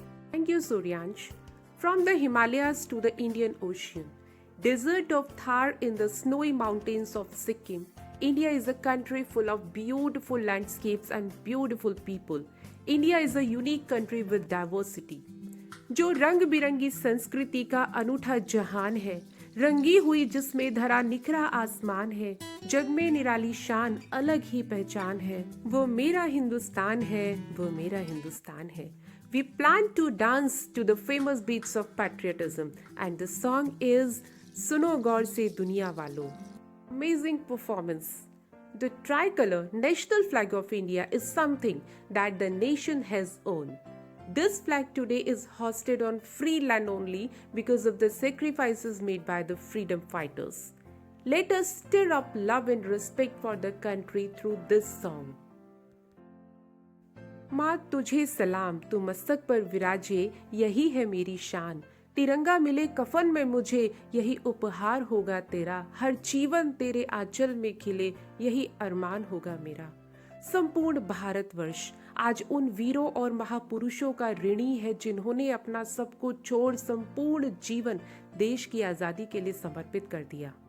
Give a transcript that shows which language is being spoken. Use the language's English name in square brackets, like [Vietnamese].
[English] Thank you, Suryansh. From the Himalayas to the Indian Ocean, desert of Thar in the snowy mountains of Sikkim, India is a country full of beautiful landscapes and beautiful people. India is a unique country with diversity. [Hindi] जो रंग बिरंगी संस्कृति का अनूठा जहान है, रंगी हुई जिसमें धरा निखरा आसमान है, जग में निराली शान अलग ही पहचान है, वो मेरा हिंदुस्तान है, वो मेरा हिंदुस्तान है. [English] We plan to dance to the famous beats of patriotism, and the song is Suno Gaur Se Duniya Walo. Amazing performance. The tricolor, national flag of India, is something that the nation has owned. This flag today is hosted on free land only because of the sacrifices made by the freedom fighters. Let us stir up love and respect for the country through this song. [Hindi] माँ तुझे सलाम, तू मस्तक पर विराजे, यही है मेरी शान। तिरंगा मिले कफन में मुझे, यही उपहार होगा तेरा। हर जीवन तेरे आंचल में खिले, यही अरमान होगा मेरा। संपूर्ण भारतवर्ष आज उन वीरों और महापुरुषों का ऋणी है जिन्होंने अपना सब कुछ छोड़ संपूर्ण जीवन देश की आजादी के लिए समर्पित कर दिया।